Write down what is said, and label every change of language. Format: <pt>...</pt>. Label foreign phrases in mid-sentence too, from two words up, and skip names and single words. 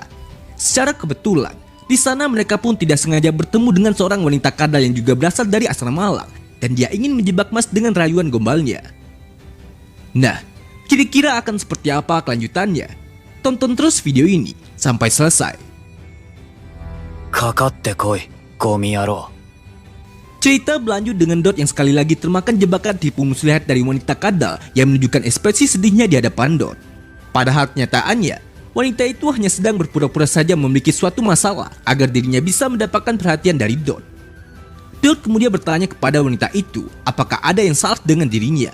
<id>Secara kebetulan, di sana mereka pun tidak sengaja bertemu dengan seorang wanita kadal yang juga berasal dari asrama malang dan dia ingin menjebak Mas dengan rayuan gombalnya. Nah, kira-kira akan seperti apa kelanjutannya? Tonton terus video ini sampai selesai.</id> <ja>かかってこい、ゴミ野郎。</ja> <id>Cerita berlanjut dengan Dot yang sekali lagi termakan jebakan tipu muslihat dari wanita kadal yang menunjukkan ekspresi sedihnya di hadapan Dot. Padahal kenyataannya, wanita itu hanya sedang berpura-pura saja memiliki suatu masalah agar dirinya bisa mendapatkan perhatian dari Dot. Dot kemudian bertanya kepada wanita itu apakah ada yang salah dengan dirinya.</id>